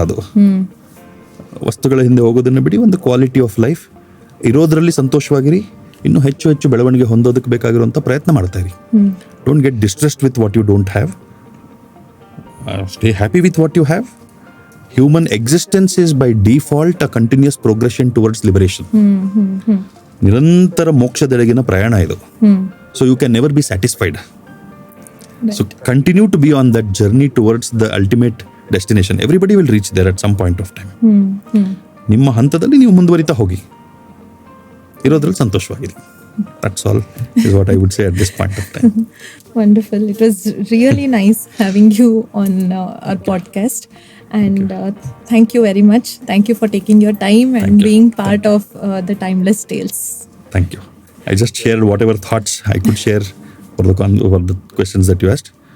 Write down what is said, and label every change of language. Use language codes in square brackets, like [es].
[kn] ಅದು ವಸ್ತುಗಳ ಹಿಂದೆ ಹೋಗೋದನ್ನು ಬಿಡಿ, ಒಂದು ಕ್ವಾಲಿಟಿ ಆಫ್ ಲೈಫ್ ಇರೋದ್ರಲ್ಲಿ ಸಂತೋಷವಾಗಿರಿ, ಇನ್ನೂ ಹೆಚ್ಚು ಬೆಳವಣಿಗೆ ಹೊಂದೋದಕ್ಕೆ ಬೇಕಾಗಿರುವಂಥ ಪ್ರಯತ್ನ ಮಾಡ್ತಾ ಇರಿ. [en] Don't get distressed with what you don't have. Stay happy with what you have. Human existence is by default a continuous progression towards liberation. [kn] ನಿರಂತರ ಮೋಕ್ಷದೆಡೆಗಿನ ಪ್ರಯಾಣ ಇದು. [en] So you can never be satisfied. Right. So continue to be on that journey towards the ultimate destination. Everybody will reach there at some point of time. [kn] ನಿಮ್ಮ ಹಂತದಲ್ಲಿ ನೀವು ಮುಂದುವರಿತಾ ಹೋಗಿ, ಇರೋದ್ರಲ್ಲಿ ಸಂತೋಷವಾಗಿರಿ. [en] That's all is what I would say at this point of time. Wonderful. It was really nice having you on our podcast. And thank you very much. Thank you for taking your time and being part of the Timeless Tales. Thank you. I just shared whatever thoughts I could share for the questions that you asked.